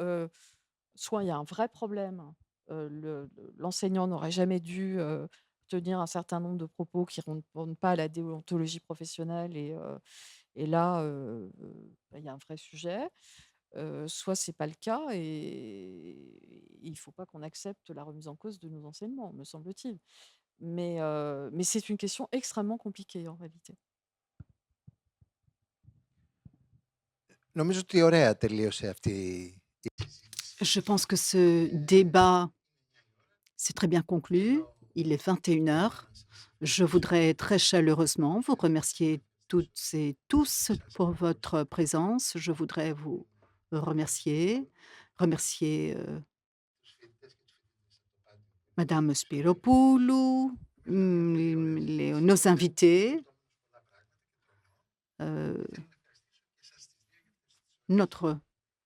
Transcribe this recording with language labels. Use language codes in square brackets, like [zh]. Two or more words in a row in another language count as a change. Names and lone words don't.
[fr] Soit, soit il y a un vrai problème, l'enseignant n'aurait jamais dû tenir un certain nombre de propos qui ne répondent pas à la déontologie professionnelle et là, bah, il y a un vrai sujet. Soit c'est pas le cas et il faut pas qu'on accepte la remise en cause de nos enseignements, me semble-t-il. Mais c'est une question extrêmement compliquée en réalité. [el] Νομίζω ότι ωραία τελείωσε αυτή [fr] Je pense que ce débat s'est très bien conclu. Il est 21 heures. Je voudrais très chaleureusement vous remercier toutes et tous pour votre présence. Je voudrais vous remercier Madame Spiropoulou, nos invités, euh, notre public.